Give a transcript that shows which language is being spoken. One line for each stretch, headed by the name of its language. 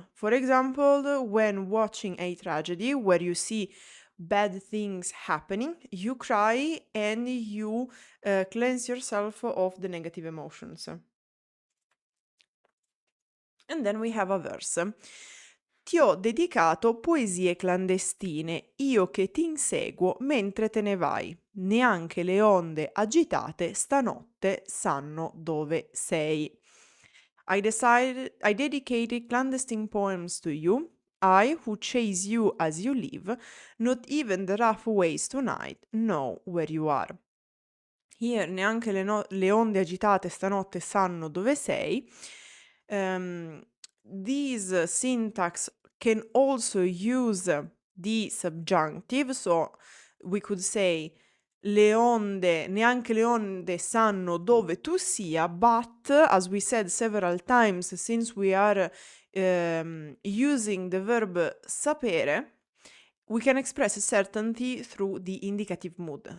English: For example, when watching a tragedy where you see bad things happening, you cry and you cleanse yourself of the negative emotions. And then we have a verse.
Italian: Ti ho dedicato poesie clandestine, io che ti inseguo mentre te ne vai. Neanche le onde agitate stanotte sanno dove sei.
English: I dedicated clandestine poems to you, I who chase you as you live, not even the rough waves tonight know where you are. Here
Italian: neanche le onde agitate stanotte sanno dove sei.
English: This syntax can also use the subjunctive, so we could say
Italian: neanche le onde sanno dove tu sia,
English: but as we said several times, since we are using the verb sapere, we can express certainty through the indicative mood.